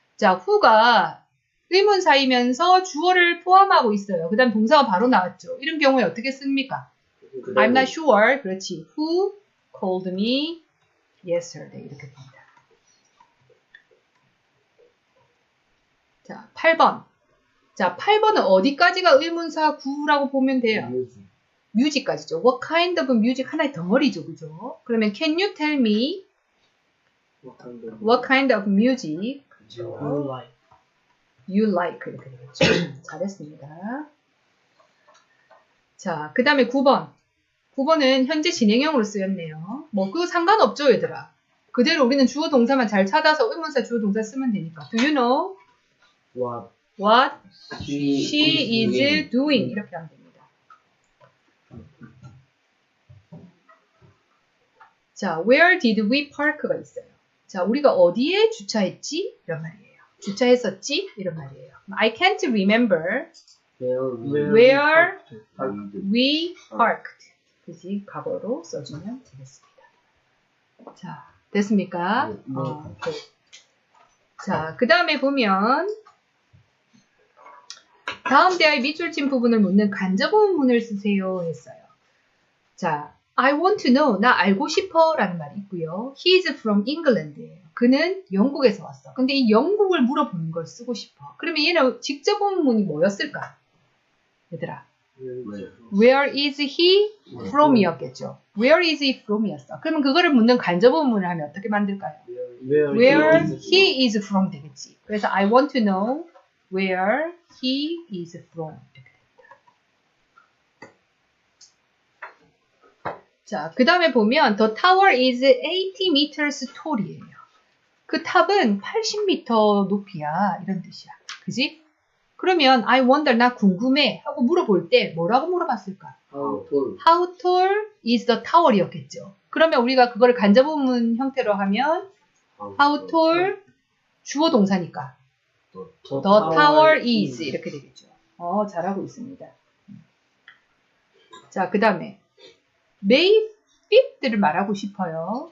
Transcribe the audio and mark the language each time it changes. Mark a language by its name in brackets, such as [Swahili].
[Korean] 자, who가 의문사이면서 주어를 포함하고 있어요. 그 다음 동사가 바로 나왔죠. 이런 경우에 어떻게 씁니까? [English] I'm not sure. [Korean] 그렇지. [English] Who called me yesterday. [Korean] 이렇게 됩니다. 자, 8번. 자, 8번은 어디까지가 의문사 구라고 보면 돼요? 뮤직까지죠. [English] What kind of music [Korean] 하나의 덩어리죠. [English] 그죠? 그러면 can you tell me what kind of music you like [Korean] 이렇게 되겠죠. 잘했습니다. 자, 그 다음에 9번. 9번은 현재 진행형으로 쓰였네요. 뭐 그거 상관없죠, 얘들아. 그대로 우리는 주어 동사만 잘 찾아서 의문사 주어 동사 쓰면 되니까. [English] Do you know what she is doing? [Korean] 이렇게 하면 됩니다. [English] 자, where did we park가 [Korean] 있어요. 자, 우리가 어디에 주차했지? 이런 말이에요. 주차했었지? 이런 말이에요. [English] I can't remember where we parked. [Korean] 그지? 과거로 써주면 되겠습니다. 자, 됐습니까? 자, 그 다음에 보면 다음 대화의 밑줄 친 부분을 묻는 간접어문을 쓰세요 했어요. [English] 자, I want to know. [Korean] 나 알고 싶어 라는 말이 있고요. [English] He is from England예요. [Korean] 그는 영국에서 왔어. 근데 이 영국을 물어보는 걸 쓰고 싶어. 그러면 얘는 직접어문이 뭐였을까? 얘들아. [English] Where is he from 이었겠죠. Where is he from 이었어. [Korean] 그러면 그거를 묻는 간접어문을 하면 어떻게 만들까요? [English] Where he is from [Korean] 되겠지. 그래서 [English] I want to know where he is from. [Korean] 이렇게 됩니다. [English] 자, [Korean] 그 다음에 보면 [English] the tower is 80 meters tall이에요. [Korean] 그 탑은 80m 높이야. 이런 뜻이야. 그지? 그러면 [English] I wonder, [Korean] 나 궁금해 하고 물어볼 때 뭐라고 물어봤을까? [English] How tall is the tower [Korean] 이었겠죠. 그러면 우리가 그거를 간접어문 형태로 하면 [English] How tall [Korean] 주어 동사니까 [English] The tower is [Korean] 이렇게 되겠죠. 잘하고 있습니다. 자, 그 다음에 May 5th를 말하고 싶어요.